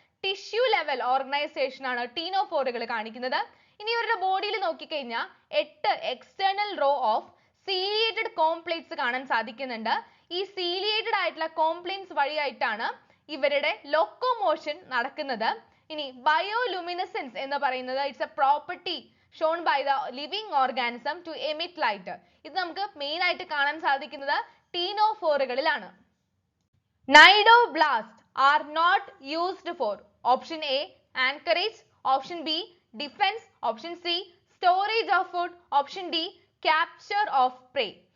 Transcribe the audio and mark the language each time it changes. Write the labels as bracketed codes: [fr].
[ml] Tissue level organisation ആണ് ടീനോഫോറുകൾ കാണിക്കുന്നത്. ഇനി ഇവരുടെ ബോഡിയിൽ നോക്കിക്കഴിഞ്ഞാൽ 8 external row of ciliated comb plates കാണാൻ സാധിക്കുന്നുണ്ട്. ഈ സീലിയേറ്റഡ് ആയിട്ടുള്ള കോംപ്ലേറ്റ്സ് വഴിയായിട്ടാണ് ഇവരുടെ ലോക്കോമോഷൻ നടക്കുന്നത്. ഇനി ബയോലുമിനസെൻസ് എന്ന് പറയുന്നത് [en] It's a property shown by the living organism to emit light. [ml] ഇത് നമുക്ക് മെയിൻ ആയിട്ട് കാണാൻ സാധിക്കുന്നത് ടീനോഫോറുകളിലാണ്. [en] Cnidoblast are not used for option A anchorage, option B defense, option C storage of food, option D capture of prey.